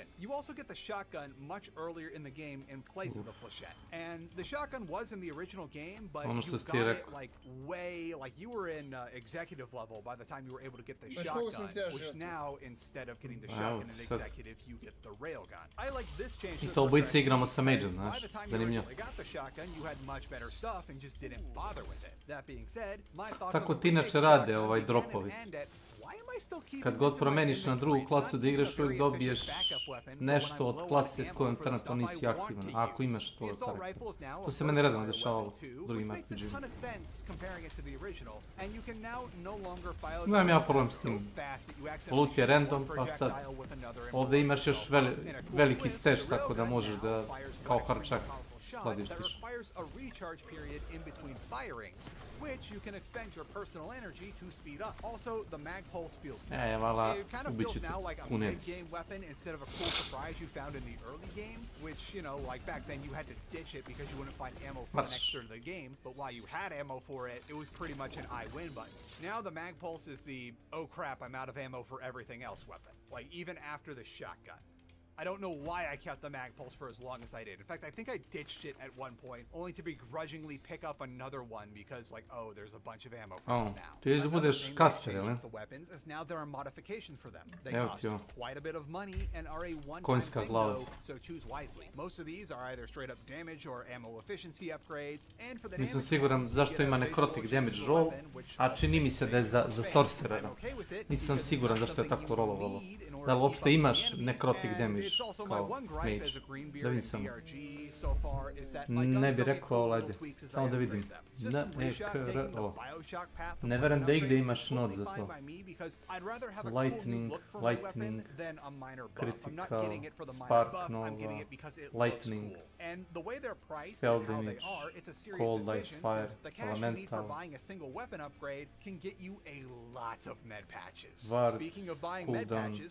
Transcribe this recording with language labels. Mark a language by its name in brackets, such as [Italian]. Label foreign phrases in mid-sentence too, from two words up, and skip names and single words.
[English] You also get the shotgun much earlier in the game in place of the Flechette. And the shotgun was in the original game, but you got it like way, like you were in executive level by the time you were able to get the shotgun, which now, instead of getting the shotgun in executive, you get the railgun. I like this change. [Serbian] I to obojice igramo sa Mageom, znaš, [English] by the time [Serbian] zanimljivo. [English] you originally got the shotgun, you had much better stuff and just didn't bother with it. That being said, my thoughts [Serbian] Tako [English] on [Serbian] ti inače rade dropovi. [English] why am I still keeping [Serbian] Kad god promeniš na drugu klasu da igraš, uvijek dobiješ nešto od klase s kojom trenutno nisi aktivan, ako imaš to karakter. To se meni redno dešavalo u drugim RPG-ima. Nemam ja problem s tim. Loot je random, pa sad ovdje imaš još veliki stash, tako da možeš da kao harčak skladištiš. [English] Which you can expend your personal energy to speed up. Also, the mag pulse feels it kind of feels now like a mid-game weapon instead of a cool surprise you found in the early game, which, you know, like back then you had to ditch it because you wouldn't find ammo for the next third of the game, but while you had ammo for it, it was pretty much an I win button. Now the mag pulse is the, oh crap, I'm out of ammo for everything else weapon. Like, even after the shotgun. I don't know why I kept the mag pulse for as long as I did. In fact, I think I ditched it at one point, only to begrudgingly pick up another one because, like, oh, there's a bunch of ammo for this now. [Serbian] Ti da budeš caster, jel? [English] The weapons is now there are modifications for them. They cost quite a bit of money and are a one-time [Serbian] Konjska [English] thing, [Serbian] glava. [English] though, so choose wisely. Most of these are either straight up damage or ammo efficiency upgrades, and for the [Serbian] Nisam siguran zašto ima [English] necrotic damage roll, [Serbian] a čini mi se da je za sorcerera. Nisam siguran zašto je tako rolovalo. Da li uopšte imaš [English] necrotic damage [Serbian] vidiš kao mage. Da vidim samo. Ne bi rekao, ali ajde. Samo da vidim. N-E-K-R-O. Ne verujem da igdje imaš not za to. [English] Lightning, critical, spark nova, lightning, spell damage, cold ice fire, elemental, ward, cooldown,